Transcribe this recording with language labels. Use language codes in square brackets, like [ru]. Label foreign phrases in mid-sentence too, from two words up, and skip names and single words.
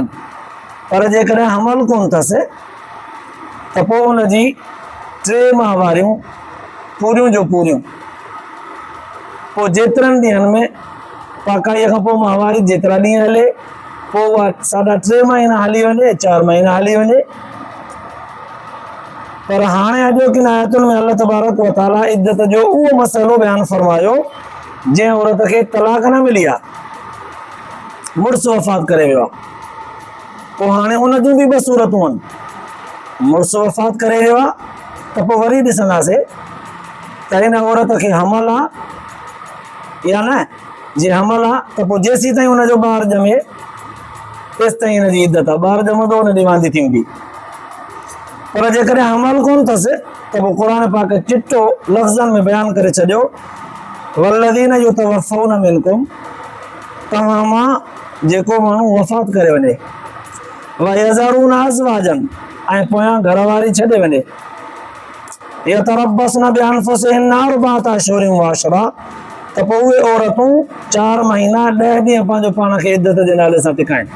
[sd] पर जेकॾहिं हमल कोन अथसि त पोइ हुनजी 3 माहवारियूं पूरियूं जो पूरियूं। पोइ जेतिरनि ॾींहंनि में पाकाईअ खां पोइ माहवारी जेतिरा ॾींहं हले पोइ उहा 3.5 महीना हली वञे 4 महीना हली वञे। पर हाणे अॼोकिन आयतुनि में अल्लाह तबारक व तआला इद्दत जो उहो मसइलो बयानु फरमायो जंहिं औरत खे तलाक न मिली आहे मुड़ुस वफ़ात करे वियो आहे। पोइ हाणे उन जूं बि 2 सूरतूं आहिनि। मुड़ुस वफ़ात करे वियो आहे त पोइ वरी ॾिसंदासीं त हिन औरत खे हमल आहे या न। जे हमल आहे त पोइ जेसीं ताईं हुनजो ॿार ॼमे तेसि ताईं हिनजी इद्दत आहे। ॿार ॼमंदो हुन ॾींहुं वांदी थी हूंदी। पर जेकॾहिं हमल कोन अथसि त पोइ क़ुरान पाक चिट्टो लफ़्ज़नि में बयानु करे छॾियो [ar] والذين يتوفون منكم [sd] तव्हां मां जेको माण्हू वफ़ात करे वञे [ar] ويذرون أزواجا [sd] ऐं पोयां घरवारी छॾे वञे [ar] يتربصن بأنفسهن أربعة أشهر وعشرا [sd] त पोइ उहे औरतूं 4 महीना 10 ॾींहं पंहिंजो पाण खे इद्दत जे नाले सां टिकाइनि।